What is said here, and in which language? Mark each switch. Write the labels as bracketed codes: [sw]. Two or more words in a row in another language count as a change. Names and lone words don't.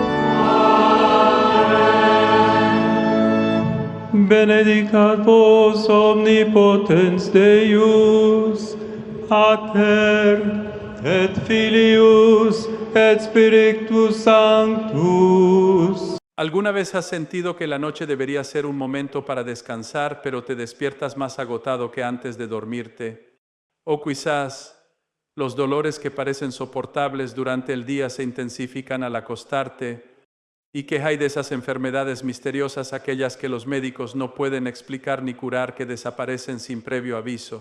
[la] Benedicat vos omnipotens Deus, Pater, et Filius, et Spiritus Sanctus. [es] ¿Alguna vez has sentido que la noche debería ser un momento para descansar, pero te despiertas más agotado que antes de dormirte? O quizás los dolores que parecen soportables durante el día se intensifican al acostarte. ¿Y qué hay de esas enfermedades misteriosas, aquellas que los médicos no pueden explicar ni curar, que desaparecen sin previo aviso?